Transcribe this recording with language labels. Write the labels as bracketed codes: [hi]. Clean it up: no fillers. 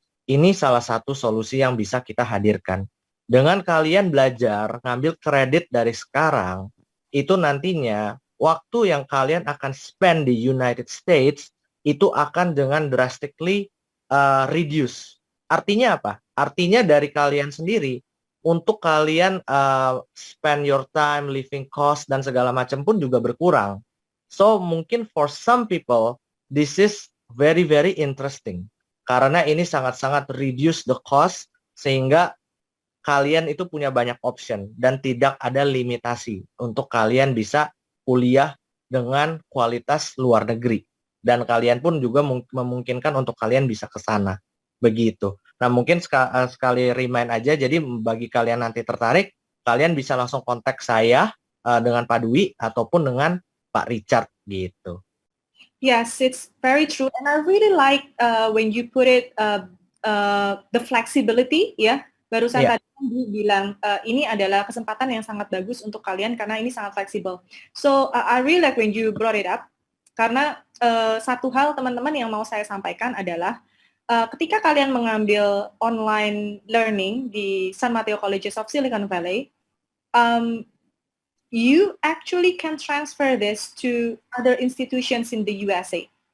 [id] Ini salah satu solusi yang bisa kita hadirkan. Dengan kalian belajar, ngambil kredit dari sekarang, itu nantinya waktu yang kalian akan spend di United States itu akan dengan [en] drastically reduce. [id] Artinya apa? Artinya dari kalian sendiri, untuk kalian [en] spend your time, living cost, [id] dan segala macam pun juga berkurang. [en] So, [id] mungkin [en] for some people, this is very, very interesting. [id] Karena ini sangat-sangat [en] reduce the cost, [id] sehingga kalian itu punya banyak option, dan tidak ada limitasi untuk kalian bisa kuliah dengan kualitas luar negeri. Dan kalian pun juga memungkinkan untuk kalian bisa ke sana. Begitu. Nah, mungkin sekali remind aja, jadi bagi kalian nanti tertarik, kalian bisa langsung kontak saya dengan Pak Dwi ataupun dengan Pak Richard gitu. [en] Yes, it's very true, and I really like when you put it the flexibility, ya. [id] Barusan [en] Yeah. [id] tadi Dwi bilang ini adalah kesempatan yang sangat bagus untuk kalian karena ini sangat fleksibel. [en] So I really like when you brought it up, [id] karena satu hal teman-teman yang mau saya sampaikan adalah ketika kalian mengambil online learning di [en] San Mateo Colleges of Silicon Valley, you actually can transfer this to other institutions in the USA.